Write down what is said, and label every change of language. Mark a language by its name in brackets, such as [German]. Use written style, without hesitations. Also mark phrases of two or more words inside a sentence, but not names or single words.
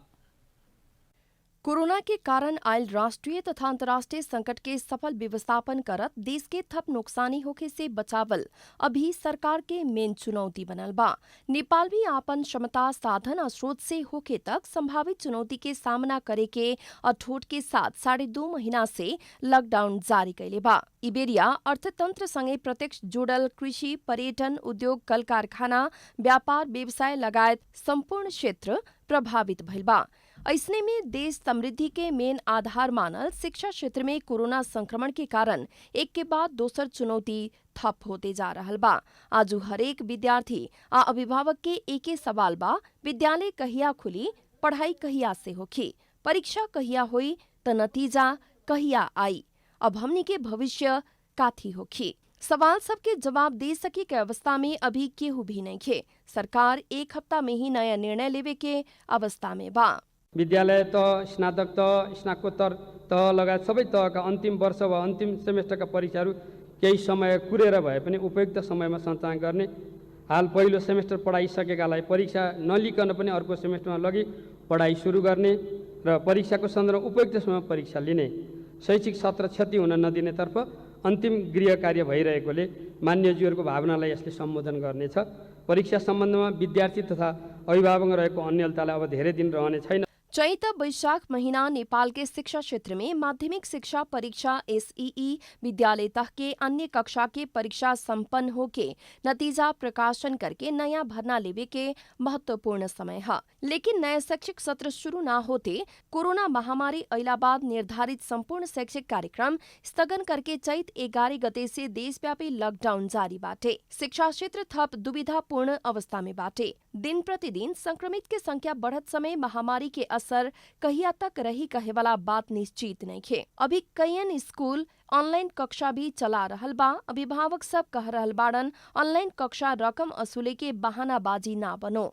[Bhojpuri] कोरोना के कारण आयल राष्ट्रीय तथा अंतर्राष्ट्रीय संकट के सफल व्यवस्थापन करत देश के थप नुकसानी होखे से बचावल अभी सरकार के मेन चुनौती बनल बा। नेपाल भी आपन क्षमता साधन और स्रोत से होखे तक संभावित चुनौती के सामना करे के अठोट के साथ 2.5 महीना से लॉकडाउन जारी कैले बा। इबेरिया अर्थतंत्र संगे प्रत्यक्ष जुड़ल कृषि, पर्यटन, उद्योग, कल कारखाना, व्यापार, व्यवसाय लगायत संपूर्ण क्षेत्र प्रभावित भइल बा। ऐसने में देश समृद्धि के मेन आधार मानल शिक्षा क्षेत्र में कोरोना संक्रमण के कारण एक के बाद दोसर चुनौती थप होते जा रहल बा। आजू हरेक विद्यार्थी आ अभिभावक के एके सवाल बा, विद्यालय कहिया खुली, पढ़ाई कहिया से होखी, परीक्षा कहिया हुई त नतीजा कहिया आई, अब हमनी के भविष्य काथी होखी। सवाल सबके जवाब दे सके के अवस्था में अभी केहू भी नहीं खे। सरकार 1 हफ्ता में ही नया निर्णय लेवे के अवस्था में बा। [Nepali] विद्यालय तह, स्नातक तह, स्नातकोत्तर तह लगायत सबै तहका अन्तिम वर्ष वा अन्तिम सेमेस्टरका परीक्षाहरू केही समय कुरेर भए पनि उपयुक्त समयमा सञ्चालन गर्ने। हाल पहिलो सेमेस्टर पढाइसकेकालाई परीक्षा नलिकन पनि अर्को सेमेस्टरमा लगी पढाइ सुरु गर्ने र परीक्षाको सन्दर्भमा उपयुक्त समयमा परीक्षा लिने। शैक्षिक सत्र क्षति हुन नदिनेतर्फ अन्तिम गृह कार्य भइरहेकोले मान्यज्यूहरूको भावनालाई यसले सम्बोधन गर्नेछ। परीक्षा सम्बन्धमा विद्यार्थी तथा अभिभावक रहेको अन्यलतालाई अब धेरै दिन रहने छैन। [Bhojpuri] चैत वैशाख महीना नेपाल के शिक्षा क्षेत्र में माध्यमिक शिक्षा परीक्षा SEE विद्यालय तक के अन्य कक्षा के परीक्षा संपन्न होके नतीजा प्रकाशन करके नया भरना लेवे के महत्वपूर्ण समय है। लेकिन नया शैक्षिक सत्र शुरू न होते कोरोना महामारी अइला बाद निर्धारित संपूर्ण शैक्षिक कार्यक्रम स्थगन करके चैत 11 गते से देशव्यापी लॉकडाउन जारी बाटे। शिक्षा क्षेत्र थप दुविधापूर्ण अवस्था में बाटे। दिन प्रतिदिन संक्रमित के संख्या बढ़त समय महामारी के असर कहिया तक रही कहे वाला बात निश्चित नहीं है। अभी कईयन स्कूल ऑनलाइन कक्षा भी चला रहल बा। अभिभावक सब कह रहल बाड़न ऑनलाइन कक्षा रकम असुले के बहानाबाजी ना बनो।